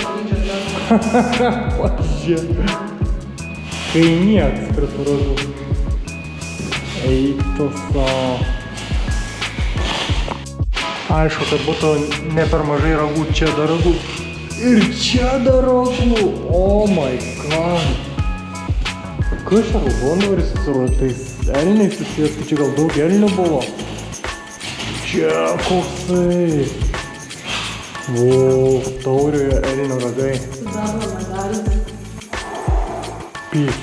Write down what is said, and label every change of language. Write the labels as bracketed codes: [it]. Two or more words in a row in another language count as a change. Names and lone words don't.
[lt] Pažiūrėk. Kai nieks prie tų ragų. Eik tu savo. Aišku, kad būtų ne per mažai ragų, čia dar ragų. Ir čia dar ragų. [en] Oh my god. [lt] Kas čia raudonvaris su tais elniais susijęs, tai čia gal daug elnių buvo? Čia koksai. Vau, tauriojo elnio ragai. Sidabro medalis. Pyk.